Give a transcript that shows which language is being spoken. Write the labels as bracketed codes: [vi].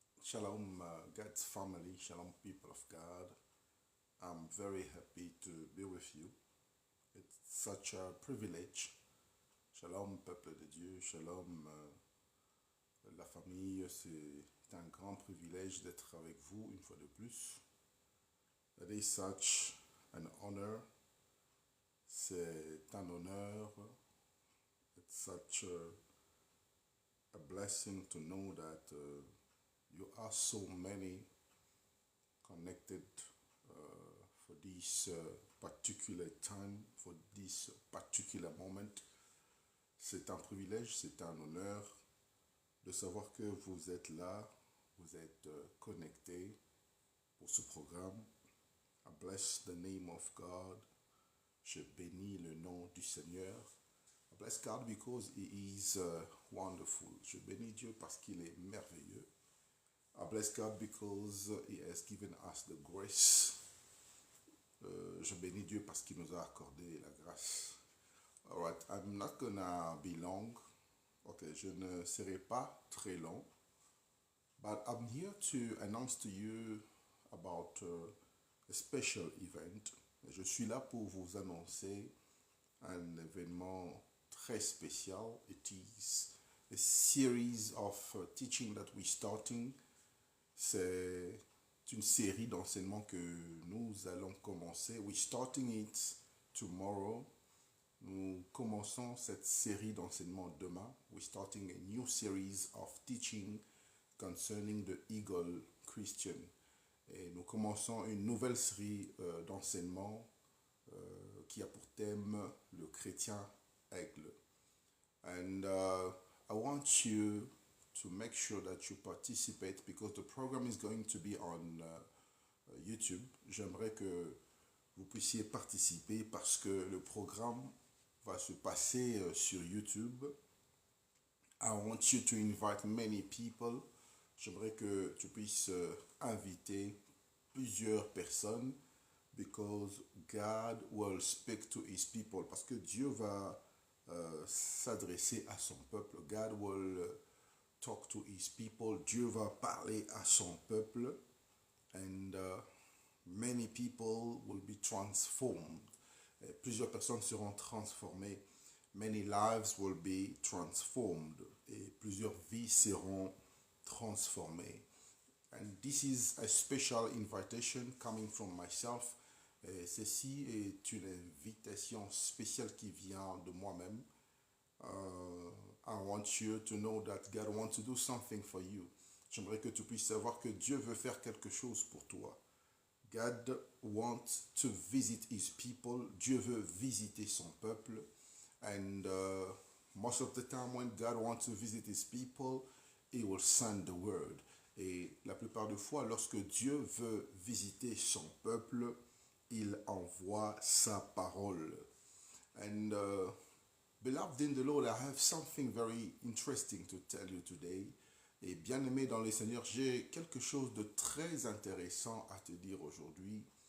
[en] Shalom, God's family, shalom, people of God. I'm very happy to be with you. It's such a privilege. [fr] Shalom, peuple de Dieu, shalom, la famille. C'est un grand privilège d'être avec vous une fois de plus. [en] It is such an honor. [fr] C'est un honneur. [en] It's such a blessing to know that you are so many connected for this particular time, for this particular moment. [fr] C'est un privilège, c'est un honneur de savoir que vous êtes là, vous êtes connectés pour ce programme. [en] I bless the name of God. [fr] Je bénis le nom du Seigneur. [en] I bless God because He is wonderful. [fr] Je bénis Dieu parce qu'il est merveilleux. [en] I bless God because He has given us the grace. [fr] Je bénis Dieu parce qu'il nous a accordé la grâce. [en] Alright, I'm not gonna be long. [fr] Ok, je ne serai pas très long. [en] But I'm here to announce to you about a special event. [fr] Je suis là pour vous annoncer un événement très spécial. [en] It is a series of teaching that we're starting. [fr] C'est une série d'enseignements que nous allons commencer. [en] We're starting it tomorrow. [fr] Nous commençons cette série d'enseignements demain. [en] We're starting a new series of teaching concerning the Eagle Christian. [fr] Et nous commençons une nouvelle série d'enseignements qui a pour thème le chrétien aigle. [en] And I want you to make sure that you participate because the program is going to be on YouTube. [fr] J'aimerais que vous puissiez participer parce que le programme va se passer sur YouTube. [en] I want you to invite many people. [fr] J'aimerais que tu puisses inviter plusieurs personnes [en] because God will speak to his people. [fr] Parce que Dieu va s'adresser à son peuple. [en] God will talk to his people. [fr] Dieu va parler à son peuple. [en] And many people will be transformed. [fr] Et plusieurs personnes seront transformées. [en] Many lives will be transformed. [fr] Et plusieurs vies seront transformées. [en] And this is a special invitation coming from myself. [fr] Et ceci est une invitation spéciale qui vient de moi-même. [en] I want you to know that God wants to do something for you. [fr] J'aimerais que tu puisses savoir que Dieu veut faire quelque chose pour toi. [en] God wants to visit his people. [fr] Dieu veut visiter son peuple. [en] And most of the time when God wants to visit his people, he will send the word. [fr] Et la plupart des fois, lorsque Dieu veut visiter son peuple, il envoie sa parole. [en] And beloved in the Lord, I have something very interesting to tell you today. [fr] Et bien-aimé dans le Seigneur, j'ai quelque chose de très intéressant à te dire aujourd'hui.